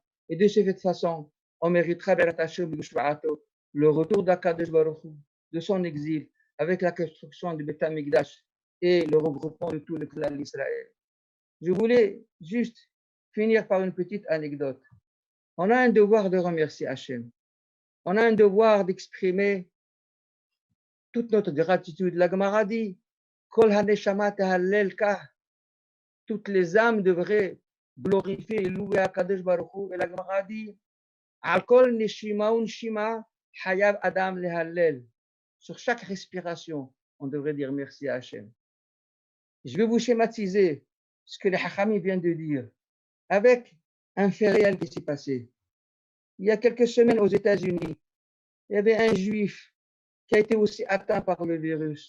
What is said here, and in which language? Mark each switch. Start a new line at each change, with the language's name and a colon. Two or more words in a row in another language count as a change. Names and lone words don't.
French: Et de cette façon, on méritera le retour d'
Hebrew: הקדוש ברוך הוא,
French: de son exil, avec la construction du
Hebrew: בית המקדש
French: et le regroupement de tout le clan d'Israël. Je voulais juste finir par une petite anecdote. On a un devoir de remercier Hachem. On a un devoir d'exprimer toute notre gratitude. La Gemara dit,
Hebrew: כל הנשמה תהלל יה.
French: Toutes les âmes devraient glorifier et louer
Hebrew: הקדוש ברוך הוא.
French: Et la Gemara dit,
Hebrew: על כל נשימה ונשימה חייב אדם להלל.
French: Sur chaque respiration, on devrait dire merci à Hachem. Je vais vous schématiser ce que les Hachamim viennent de dire avec un fait réel qui s'est passé. Il y a quelques semaines aux États-Unis, il y avait un juif qui a été aussi atteint par le virus.